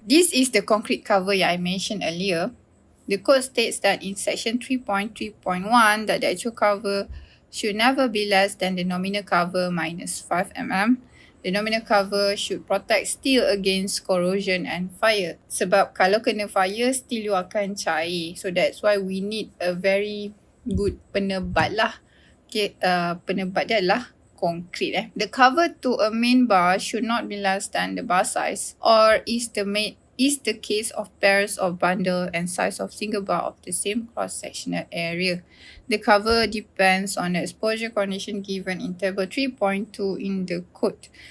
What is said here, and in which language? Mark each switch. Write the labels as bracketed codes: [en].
[en] This is the concrete cover [ms] yang [en] I mentioned earlier. The code states that in section 3.3.1 that the actual cover should never be less than the nominal cover minus 5 mm. The nominal cover should protect steel against corrosion and fire. [ms] Sebab kalau kena fire, steel you akan cair. [en] So that's why we need a very good penebat lah. [ms] Okay, penebat dia adalah concrete. [en] The cover to a main bar should not be less than the bar size, or is the case of pairs of bundle and size of single bar of the same cross-sectional area. The cover depends on the exposure condition given in table 3.2 in the code.